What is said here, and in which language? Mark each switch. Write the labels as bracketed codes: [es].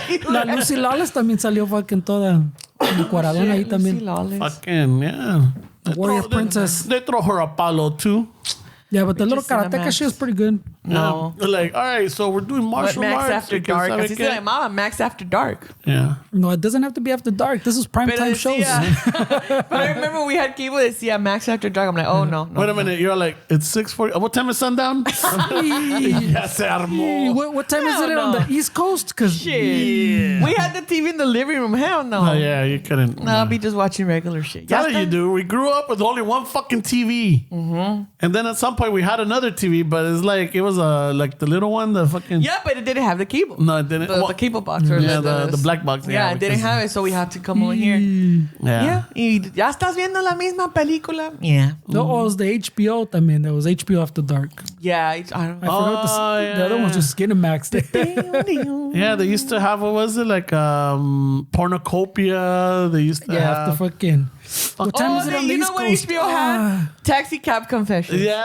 [es] La Lucy Lawless también salió fucking toda cuaradona ahí también. [en] Fucking, yeah. Warrior Princess. They throw her a palo too. Yeah, but the little karateka shit is pretty good. No. They're like, all right, so we're doing martial arts. [es] Max After Dark. Así se llamaba, Max After Dark. [en] Yeah. No, it doesn't have to be after dark. This is primetime shows. But I remember we had cable that decía Max After Dark. I'm like, oh, no. Wait a minute. You're like, it's 6:40. What time is sundown? [es] Ya se armó. [en] What time is it on the East Coast? Because we had the TV in the living room. Hell no. Oh, yeah, you couldn't. No, I'll be just watching regular shit. That's what you do. We grew up with only one fucking TV. Mm-hmm. And then at some point we had another TV, but it's like, it was like the little one, the fucking... Yeah, but it didn't have the cable. No, it didn't. The cable box. Or the black box. Yeah, it didn't have it, so we had to come over here. Yeah. [es] Y ya estás viendo la misma película. [en] Yeah. No, it was the HBO también. There was HBO After Dark. Yeah, I forgot the other one's just Skinemax. Yeah, they used to have, what was it, like Pornocopia. They used to have... the fucking... What time is it on the East Coast? HBO had? Taxi Cab Confessions. Yeah.